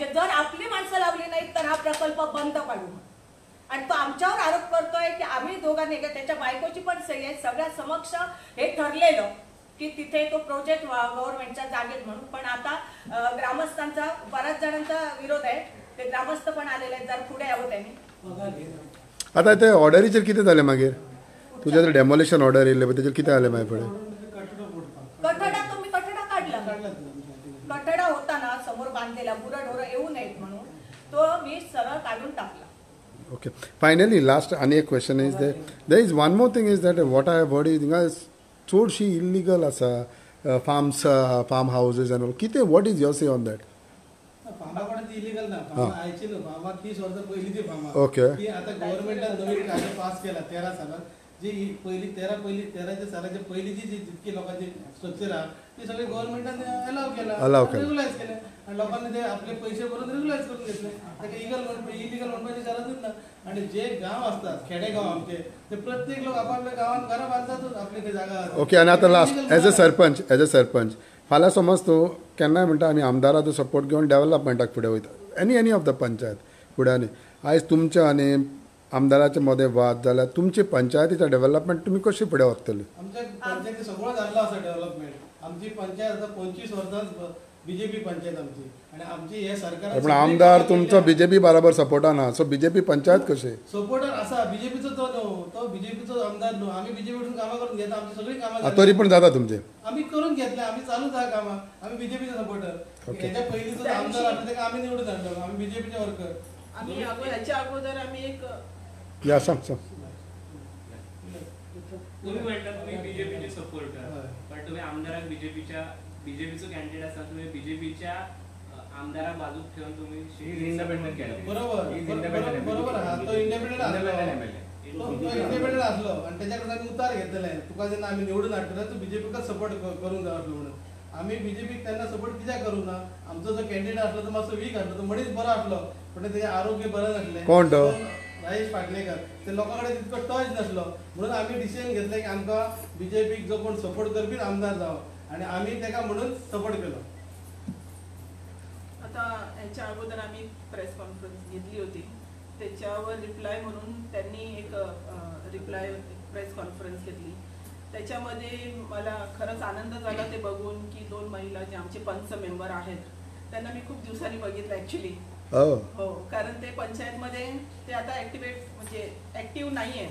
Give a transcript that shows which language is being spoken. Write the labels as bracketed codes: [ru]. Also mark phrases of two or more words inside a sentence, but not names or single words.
[mr] जर आपली माणसं लावली नाहीत तर हा प्रकल्प बंद पाडू. आणि तो आमच्यावर आरोप करतोय की आम्ही दोघांनी त्याच्या बायकोची पण सही आहे सगळ्या समक्ष हे ठरलेलं की तिथे तो प्रोजेक्ट गव्हर्नमेंटच्या जागेत म्हणून. पण आता ग्रामस्थांचा बऱ्याच जणांचा विरोध आहे. ते ग्रामस्थ पण आलेले आहेत जर पुढे यावं त्यांनी. [kok] आता ते ऑर्डरीचेर कितें जालें मागीर तुझ्या जर डेमोलिशन ऑर्डर येयले पळय तेजेर कितें जालें मागीर फुडें [mr] कठडा तो मी कठडा काढला. कठडा होता ना समोर बांधलेला गुरंढोरं येऊ नयेत म्हणून तो मी सरळ काढून टाकला. [en] Okay. Finally, last [mr] आणि एक [en] question is there is one more thing is that what I have heard is [kok] हिंगा चडशी [en] illegal आसा farm houses and all. कितें what is your say on that? [kok] फार्माकडे ती इलिगल ना फार्मा आयची ना फार्मा 30 वर्सां पहिलीची फार्मा Okay. [mr] ती आता गव्हर्नमेंटान नवीन कायदो पास केला 13 सालात जी तेराच्या सालाच्या पहिलीची जी जितकी लोकांची स्ट्रक्चर आहे ती सगळी गव्हर्नमेंटाने अलाव Allow केलं. रेग्युलाइज केले आणि लोकांनी ते आपले पैसे भरून रेग्युलाइज करून घेतले इलिगल म्हणपाची गरजच ना आणि जे गाव असतात खेडेगाव आमचे ते प्रत्येक लोक आपापल्या गावात घरं बांधतातच आपली ते जागा [kok] ओके आणि आता [en] last as a sarpanch [kok] फाल्यां समज तूं केन्नाय म्हणटा आमी आमदाराचो सपोर्ट घेवन डेव्हलपमेंटाक फुडें वयता [en] any of the panchayat [kok] फुड्यांनी आयज तुमचे आनी आमदाराचे मदें वाद जाल्यार तुमचे पंचायतीचे डेव्हलपमेंट तुमी कशी फुडें व्हरतले आमच्या पंचायती सगळं जाल्लो आसा डेव्हलपमेंट आमची पंचायत आता 25 वर्सां बीजेपी पंचायत आमची आणि आमची हे सरकार पण आमदार तुमचो बीजेपी बरोबर सपोर्टान ना सो बीजेपी पंचायत कशी सपोर्टर आसा बीजेपीचो तो न्हू तो बीजेपीचो आमदार न्हू आम्ही बीजेपीतून कामां करून घेता आमची सगळी कामां तरी पण जाता तुमचे आम्ही करून घेतले आम्ही चालूच आहा कामां आम्ही बीजेपीचे सपोर्टर ह्याच्या पयलींचो जो आमदार आसलो तेका आम्ही निवडून हाडलो आम्ही बीजेपीचे वर्कर [mr] आम्ही ह्याच्या अगोदर आम्ही एक [kok] या सांग तुम्ही म्हणता तुम्ही बीजेपीचे सपोर्टर पण तुम्ही आमदाराक बीजेपीचो कॅन्डिडेट आसा तुम्ही बीजेपीच्या आमदाराक बाजूक ठेवून तुम्ही [en] independent candidate [kok] बरोबर आहा तो इंडिपेंडंट असलो आणि त्याच्याकडे आम्ही उतार घेतलेले तुका जेन्ना आम्ही निवडून हाडटले तू बीजेपीकाच सपोर्ट करून जावं म्हणून आम्ही बीजेपीक त्यांना सपोर्ट कित्याक करू ना आमचो जो कॅन्डिडेट असलो तो मातसो वीक असलो तो मनीस बरो असलो पण त्याचे आरोग्य बरें नासलें कोण तो राजेश फाटलेकर ते लोकांकडे तितको टच नसलो म्हणून आम्ही डिसिजन घेतले की आमकां बीजेपीक जो कोण सपोर्ट करपी आमदार जावं आणि आम्ही त्याका म्हणून सपोर्ट केलो [mr] आता ह्याच्या अगोदर आम्ही प्रेस कॉन्फरन्स घेतली होती त्याच्यावर रिप्लाय म्हणून त्यांनी एक रिप्लाय प्रेस कॉन्फरन्स घेतली त्याच्यामध्ये मला खरंच आनंद झाला ते बघून की 2 महिला जे आमचे पंच मेंबर आहेत त्यांना मी खूप दिवसांनी बघितलं ऍक्च्युली हो कारण ते पंचायतमध्ये ते आता म्हणजे ऍक्टिव्ह नाहीये